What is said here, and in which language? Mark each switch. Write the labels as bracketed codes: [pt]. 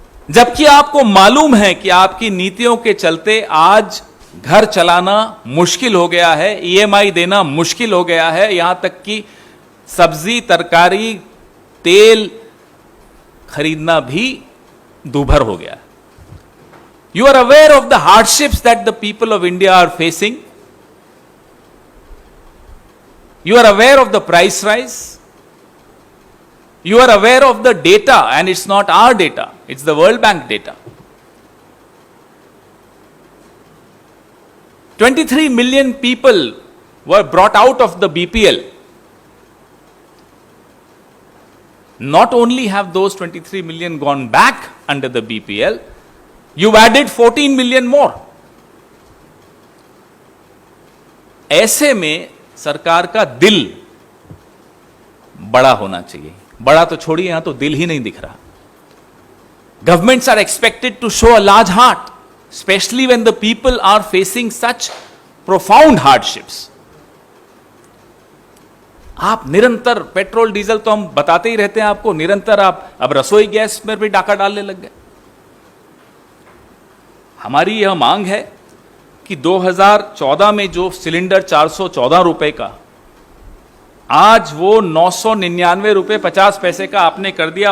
[hi] जबकि आपको मालूम है कि आपकी नीतियों के चलते आज घर चलाना मुश्किल हो गया है, ईएमआई देना मुश्किल हो गया है, यहां तक कि सब्जी, तरकारी, तेल खरीदना भी दूभर हो गया है। [en] You are aware of the hardships that the people of India are facing. You are aware of the price rise. You are aware of the data, and it's not our data, it's the World Bank data. 23 million people were brought out of the BPL. Not only have those 23 million gone back under the BPL, You've added 14 million more. [hi] ऐसे में सरकार का दिल बड़ा होना चाहिए. बड़ा तो छोड़िए, यहां तो दिल ही नहीं दिख रहा. [en] Governments are expected to show a large heart, especially when the people are facing such profound hardships. [hi] आप निरंतर पेट्रोल डीजल तो हम बताते ही रहते हैं आपको, निरंतर आप अब रसोई गैस में भी डाका डालने लग गए. हमारी यह मांग है कि 2014 में जो सिलेंडर 414 रुपए का, आज वो 999 रुपए 50 पैसे का आपने कर दिया.